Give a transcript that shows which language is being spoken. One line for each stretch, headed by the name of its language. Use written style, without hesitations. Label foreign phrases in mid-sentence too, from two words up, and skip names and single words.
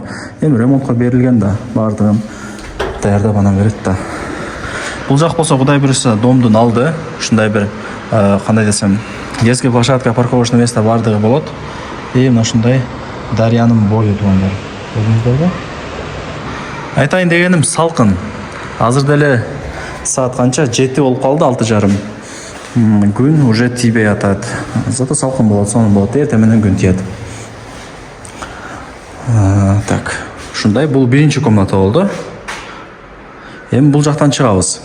Kyrgyz: Эми ремонтко берилген да, бардыгын даярдап анан берет да. Бул жак болсо Кудай буюрса домдун алды. Ушундай бир кандай десем,
Russian: детский площадка, парковочный место
Kyrgyz: бардыгы болот. Мына ушундай дарыянын бою тугандар. Көрдүңүздөрбү? Айтайын дегенім салқын. Азыр деле саат канча 7 болуп калды, 6:30. Күн уже тийбей атат. Зато салқын болот, сонун болот. Эртең менен күн тиет. Так, ушундай бул биринчи комната болду. Эми бул жактан чыгабыз.